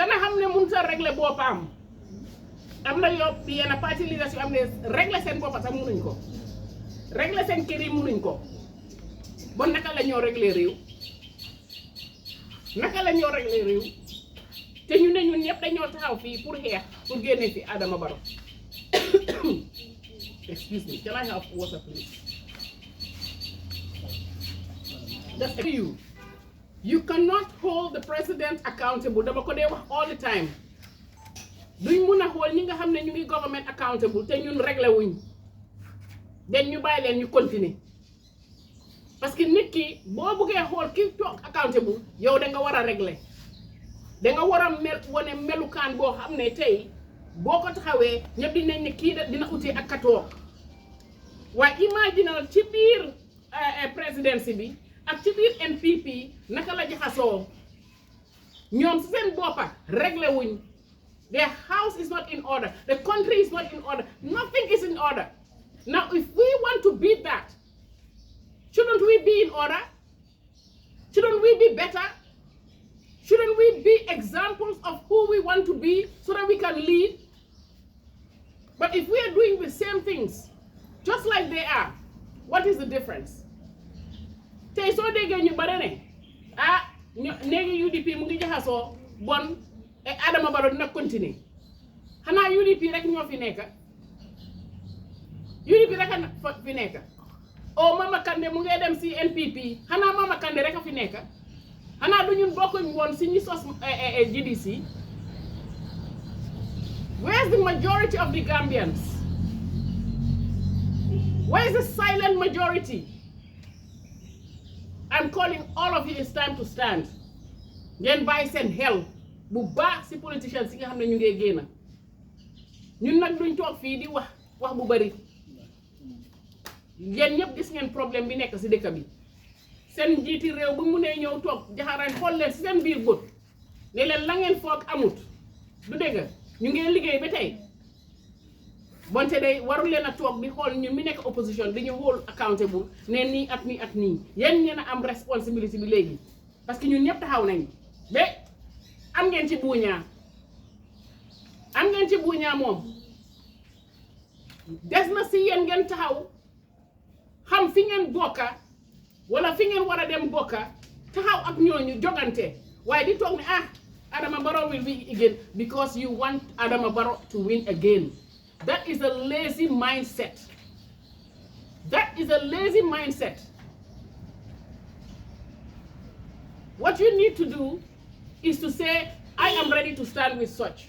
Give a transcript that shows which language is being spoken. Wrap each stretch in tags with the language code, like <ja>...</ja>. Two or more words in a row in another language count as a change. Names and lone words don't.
<wo>xam ne mënut a régler boppam am na yenn parti leaders yu am ne régler seen boppam sax mënuñ ko régler seen kër yi mënuñ ko bon naka la ñoo régler réew naka la ñoo régler réew te ñu ne ñun ñëpp dañoo taxaw fii pour xeex pour génne fi Adama Barrow</wo> <en>excuse me, can I have water please? That's you. You cannot hold the president accountable.</en> <wo>Dama ko dee wax</wo> <en>all the time.</en> <wo>Duñ mun a xool ñi nga xam ne ñu ngi</wo> <en>government accountable</en> <wo>te ñun réglé wuñ. Den ñu bàyyi leen ñu continuer.</wo> <fr>Parce que</fr> <wo>nit ki boo buggee xool ki toog accountable yow da nga war a régler. Da nga war a wane melukaan boo xam ne tey boo ko taxawee ñëpp dinañ ne kii dina uti ak ka toog. waaye imaginal ci biir présidence bi ak ci biir NPP naka la jaxasoo ñoom si seen boppa réglé wuñ their</wo> <en>house is not in order the country is not in order nothing is in order now if we want to beat that shouldn't we be in order shouldn't we be better shouldn't we be examples of who we want to be so that we can lead but if we are doing the same things just like they are, what is the difference?</en> <wo>Tey soo déggee ñu bare ne néegi UDP mu ngi jaxasoo bon Adama Barrow dina continuer xanaa UDP rek ñoo fi nekk UDP rek a fi nekk o Mama Kandeh mu ngi dem si NPP xanaa Mama Kandeh rek a fi nekk xanaa du ñun bokkuñ woon si ñi sos GDC</wo> <en>where's the majority of the Gambians? Where is the silent majority? I'm calling all of you, it's time to stand.</en> <wo>Ngeen bàyyi seen xel bu baax si politicians yi nga xam ne ñu ngi génn ñun nag duñ toog fii di wax bu bari yéen ñëpp gis ngeen problème bi nekk si dëkk bi seen njiiti réew bu mu nee ñëw toog jaxaraan xool leen si seen biir bët ne leen la ngeen foog amut du dégg ñu ngi liggéey ba tey bonte day warul leen a toog di xool ñun mi nekk opposition di ñu</wo> <en>hold accountable</en> <wo>ne nii ak nii ak nii yéen ngeen a am responsibility bi léegi</wo> <fr>parce que</fr> <wo>ñun ñëpp taxaw nañ ba am ngeen ci buuñaa moom des na si yéen ngeen taxaw xam fi ngeen bokka wala fi ngeen war a dem bokka taxaw ak ñooñu jogante waaye di toog ne Adama Barrow</wo> <en>will win again because you want Adama Barrow to win again. That is a lazy mindset. That is a lazy mindset. What you need to do is to say, I am ready to stand with such.</en>